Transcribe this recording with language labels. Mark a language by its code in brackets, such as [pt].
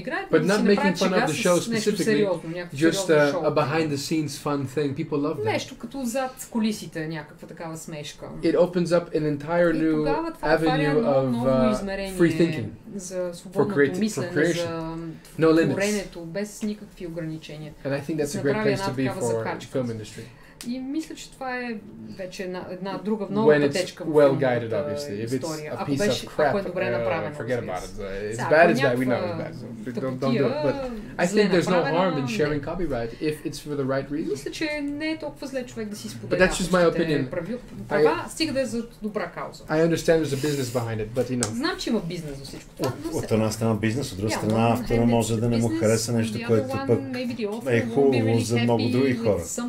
[en] But not making fun of the show specifically, just a behind-the-scenes fun thing. People love that. [bg] Нещо като зад кулисите, някаква такава смешка. [en] It opens up an entire new avenue of free thinking for creation. No limits. [bg] Без никакви ограничения. [en] And I think that's a great place to be for the film industry. [bg] И мисля, че това е вече една друга нова пътечка в филмовата история. Ако е добре направено. [en] Forget about it. It's bad, we know it's bad. Don't do it. But I think there's no harm in sharing copyright if it's for the right reason. [bg] Мисля, че не е толкова зле човек да си споделя. [en] But that's just my opinion. [bg] Права, стига да е за добра кауза. [en] I understand there's a business behind it, but you know. [bg] Знам, че има бизнес за всичко това. От една страна бизнес, от друга страна автора може да не му хареса нещо, което пък е хубаво за много други хора.